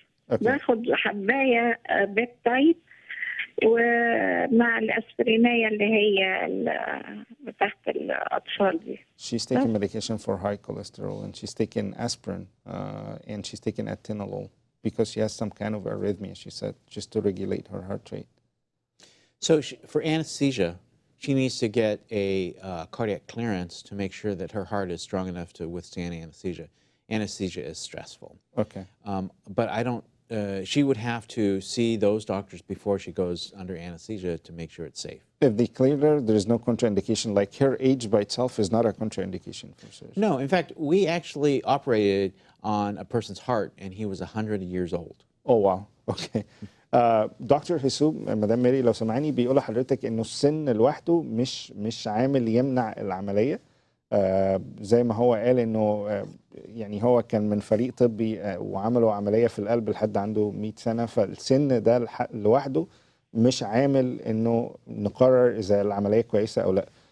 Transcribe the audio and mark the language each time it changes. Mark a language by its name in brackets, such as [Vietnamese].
[Arabic] باخد حباية بيبتايد ومع الأسبرينية اللي هي تحت الأطفال دي. [English] She's taking medication for high cholesterol and she's taking aspirin and she's taking atenolol because she has some kind of arrhythmia, she said, just to regulate her heart rate. So for anesthesia, she needs to get a cardiac clearance to make sure that her heart is strong enough to withstand anesthesia. Anesthesia is stressful. Okay. But I don't, she would have to see those doctors before she goes under anesthesia to make sure it's safe. If they clear her, there is no contraindication. Like her age by itself is not a contraindication for surgery. No, in fact, we actually operated on a person's heart and he was 100 years old. Oh, wow. Okay. [Arabic] دكتور هيسوب، مدام ماري لو سمعني، بيقول لحضرتك انه السن لوحده مش عامل يمنع العمليه. زي ما هو قال انه يعني هو كان من فريق طبي وعملوا عمليه في القلب لحد عنده 100 سنه، فالسن ده لوحده مش عامل انه نقرر اذا العمليه كويسه او لا.